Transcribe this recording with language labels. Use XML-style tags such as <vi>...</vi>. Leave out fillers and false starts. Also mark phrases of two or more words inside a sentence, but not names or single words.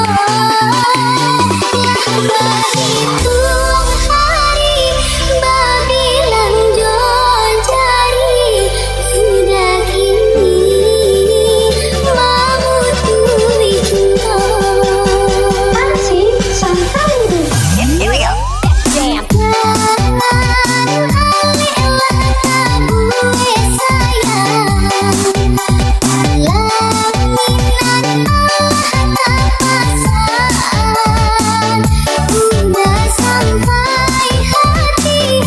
<min>Lah mahituang hari, babilang jari, hingga kini mamutuih tibo.</min> <id>Masih sampai deh.</id> <en>Here we go.</en> <min>Alek lah tabuek sayang, palaminan tapasan, udah sampai hati,</min>